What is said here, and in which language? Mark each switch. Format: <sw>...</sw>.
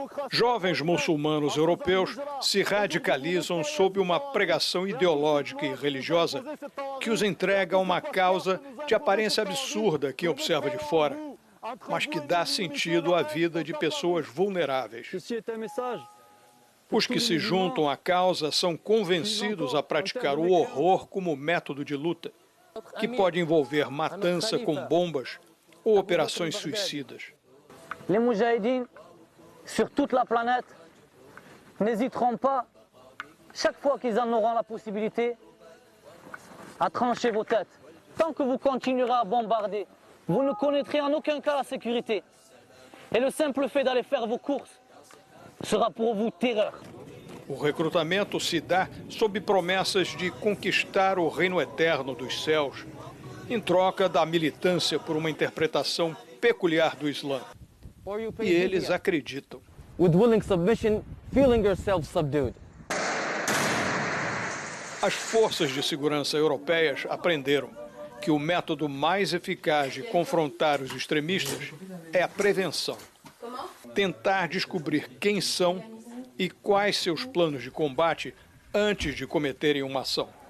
<pt>Jovens muçulmanos europeus se radicalizam sob uma pregação ideológica e religiosa que os entrega a uma causa de aparência absurda a quem observa de fora, mas que dá sentido à vida de pessoas vulneráveis. Os que se juntam à causa são convencidos a praticar o horror como método de luta, que pode envolver matança com bombas ou operações suicidas.</pt> <fr>Les moudjahidines sur toute la planète n'hésiteront pas, chaque fois qu'ils en auront la possibilité, à trancher vos têtes. Tant que vous continuerez à bombarder, vous ne connaîtrez en aucun cas la sécurité. Et le simple fait d'aller faire vos courses sera pour vous terreur.</fr> <pt>O recrutamento se dá sob promessas de conquistar o reino eterno dos céus, em troca da militância por uma interpretação peculiar do Islã. E eles acreditam.</pt> <en>With willing submission, feeling yourself subdued.</en> <pt>As forças de segurança europeias aprenderam que o método mais eficaz de confrontar os extremistas é a prevenção. Tentar descobrir quem são e quais seus planos de combate antes de cometerem uma ação.</pt>